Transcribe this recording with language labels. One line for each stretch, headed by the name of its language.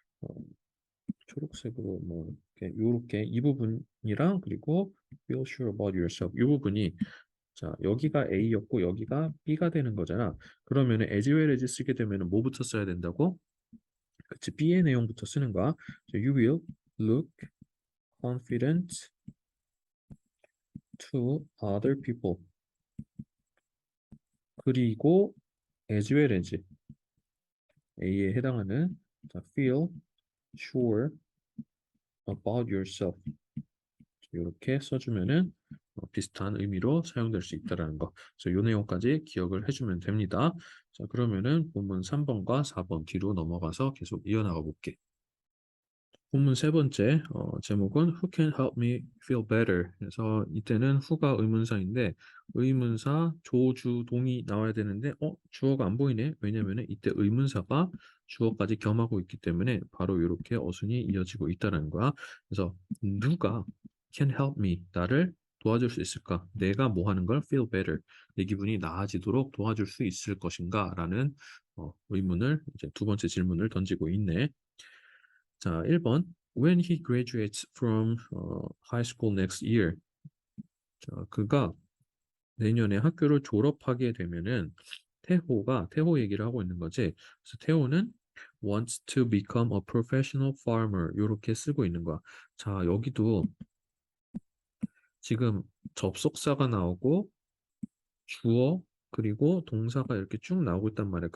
Korean: 어, 초록색으로 뭐 이렇게 요렇게 이 부분이랑 그리고
English: feel sure about yourself
Korean: 이 부분이 자, 여기가 A였고 여기가 B가 되는 거잖아. 그러면은 as well as 쓰게 되면은 뭐부터 써야 된다고? 그치, B의 내용부터 쓰는 거야.
English: So you will look confident to other people.
Korean: 그리고
English: as well as A에 해당하는 자, feel sure about yourself.
Korean: 이렇게 써주면은 비슷한 의미로 사용될 수 있다라는 거. 그래서 이 내용까지 기억을 해주면 됩니다. 자, 그러면은 본문 3번과 4번 뒤로 넘어가서 계속 이어나가 볼게. 본문 세 번째 제목은
English: Who can help me feel better?
Korean: 그래서 이때는 who가 의문사인데 의문사 조주 동이 나와야 되는데 주어가 안 보이네. 왜냐면은 이때 의문사가 주어까지 겸하고 있기 때문에 바로 이렇게 어순이 이어지고 있다는 거야. 그래서 누가
English: can help me
Korean: 나를 도와줄 수 있을까? 내가 뭐 하는 걸
English: feel better
Korean: 내 기분이 나아지도록 도와줄 수 있을 것인가? 라는 의문을 이제 두 번째 질문을 던지고 있네. 자, 1번.
English: When he graduates from high school next year.
Korean: 자, 그가 내년에 학교를 졸업하게 되면은 태호 얘기를 하고 있는 거지. 그래서 태호는
English: wants to become a professional farmer
Korean: 이렇게 쓰고 있는 거야. 자, 여기도 지금 접속사가 나오고 주어 그리고 동사가 이렇게 쭉 나오고 있단 말이야.